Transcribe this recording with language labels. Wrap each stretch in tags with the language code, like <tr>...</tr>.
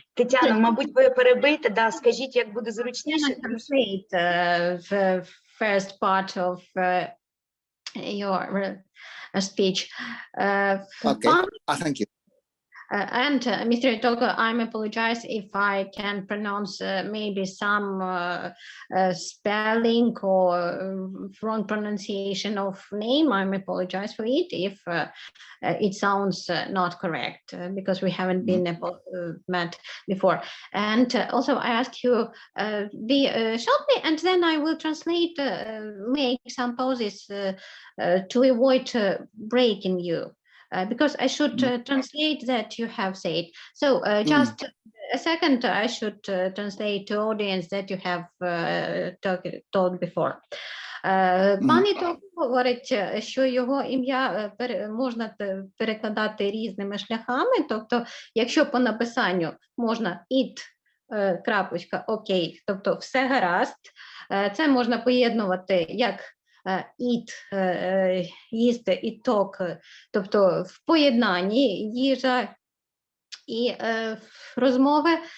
<uk>Тетяно, мабуть, ви перебийте, да, скажіть, як буде зручніше.</uk> <en>Translate the first part of your speech. Okay, thank you. And Mr. Itoku, I apologize if I can pronounce maybe some spelling or wrong pronunciation of name. I apologize for it if it sounds not correct because we haven't been met before. And also I ask you be shortly, and then I will translate, make some pauses to avoid breaking you. Because I should translate that you have said. So just a second, I should translate to audience that you have told before.</en> <uk>Пан Ітоку говорить, що його ім'я можна перекладати різними шляхами. Тобто, якщо по написанню можна it, крапочка, окей, тобто все гаразд, це можна поєднувати як eat, їсти, іток, тобто в поєднанні їжа і розмови.</uk>